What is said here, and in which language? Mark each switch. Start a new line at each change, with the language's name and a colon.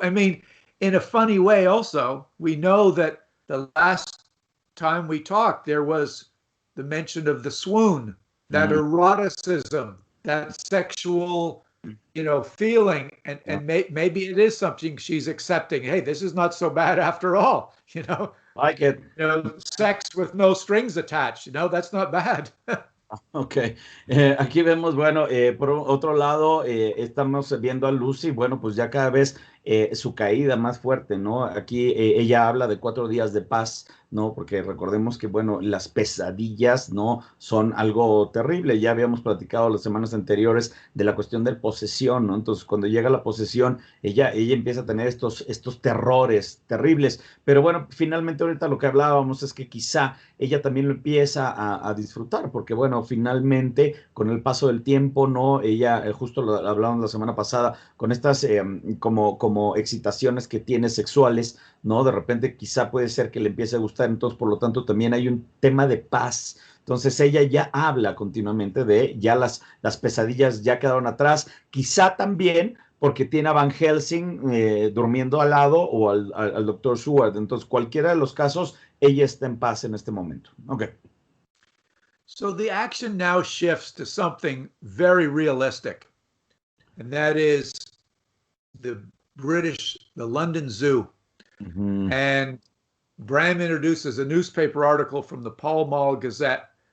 English: I mean, in a funny way also, we know that the last time we talked, there was the mention of the swoon, that eroticism, that sexual, feeling, and maybe it is something she's accepting. Hey, this is not so bad after all, Like it. Sex with no strings attached, that's not bad.
Spanish: Ok, aquí vemos, bueno, por otro lado, estamos viendo a Lucy, bueno, pues ya cada vez su caída más fuerte, ¿no? Aquí ella habla de 4 días de paz, ¿no? Porque recordemos que, bueno, las pesadillas, ¿no? Son algo terrible. Ya habíamos platicado las semanas anteriores de la cuestión de posesión, ¿no? Entonces, cuando llega la posesión, ella empieza a tener estos terrores terribles. Pero bueno, finalmente ahorita lo que hablábamos es que quizá ella también lo empieza a disfrutar, porque bueno, finalmente, con el paso del tiempo, ¿no? Ella, justo lo hablábamos la semana pasada, con estas como excitaciones que tiene sexuales, ¿no? De repente quizá puede ser que le empiece a gustar, entonces por lo tanto también hay un tema de paz. Entonces ella ya habla continuamente de ya las pesadillas ya quedaron atrás, quizá también porque tiene a Van Helsing durmiendo al lado o al doctor Seward. Entonces cualquiera de los casos, ella está en paz en este momento.
English: Okay. So the action now shifts to something very realistic, and that is the London Zoo. And Bram introduces a newspaper article from the Pall Mall Gazette.